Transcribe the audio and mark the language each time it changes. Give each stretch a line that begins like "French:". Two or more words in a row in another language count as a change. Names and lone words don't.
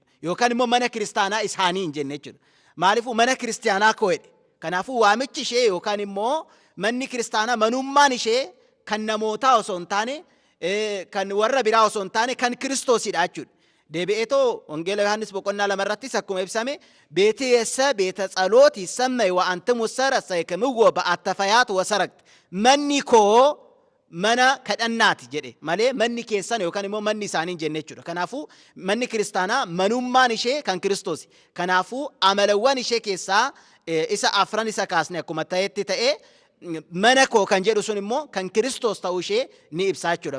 Oromo: Yookaan immoo mana kiristaanaa isaanii hin jenne jechuudha. Maaliifuu mana kiristaanaa koo jedhe. Kanaafuu waamichi ishee yookaan immoo manni kiristaanaa manummaan ishee kan namootaa osoo hin taane, kan warra biraa osoo hin taane kan Kiristoosidha jechuudha. Deebi'eetoo Wangeela Yohaannis boqonnaa 2 irrattis akkuma ibsame
Geez: ቤቴ ቤተ ጸሎት ይሰመይ ወአንትሙ ሰረሰይክምዎ በአተፈያት ወሰረቅት
Oromo: manni koo mana kadhannaati jedhe malee manni keessan yookaan immoo manni isaanii hin jenne jechuudha. Kanaafuu manni kiristaanaa manummaan ishee kan Kiristoosi. Kanaafuu amalawwan ishee keessaa isa afran isa kaasne akkuma ta'etti ta'ee mana koo kan jedhu sun immoo kan Kiristoos ta'uu ishee ni ibsaa jechuudha.